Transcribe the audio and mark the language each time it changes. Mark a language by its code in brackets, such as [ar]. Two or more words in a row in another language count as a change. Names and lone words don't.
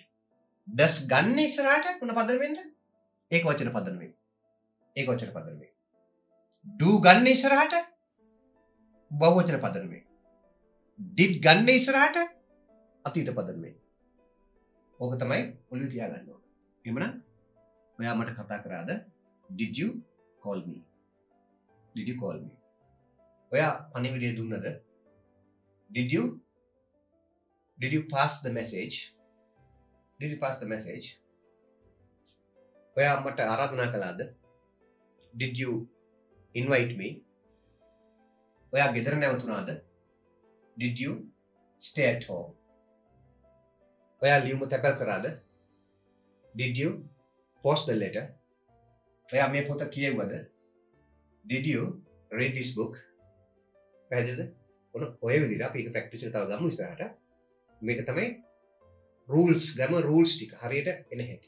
[si] does ගන්න ඉස්සරහට මොන පදනමෙන්ද? ඒක වචන පදනමෙන්. ඒක වචන පදනමෙන්. do ගන්න ඉස්සරහට බහුවචන පදනමෙන්. did ගන්න ඉස්සරහට අතීත පදනමෙන්. ඕක තමයි ඔළුවේ තියාගන්න ඕන. එහෙමනම් ඔයා මට කතා කරාද? [en] Did you call me? Did you call me? [si] ඔයා පණිවිඩය දුන්නද? [en] Did you pass the message? Did you pass the message? [si] ඔයා මට ආරාධනා කළාද? [en] Did you invite me? [si] ඔයා ගෙදර නැවතුණාද? [en] Did you stay at home? [si] ඔයා ලියුම තැපැල් කරාද? [en] Did you post the letter? [si] ඔයා මේ පොත කියවුවද? [en] Did you read this book? [si] පැහැදිලිද? ඔය විදිහට අපි ඒක ප්‍රැක්ටිස් එක තව ගමු ඉස්සරහට. මේක තමයි [en] rules, grammar rules [si] ටික හරියට එන හැටි.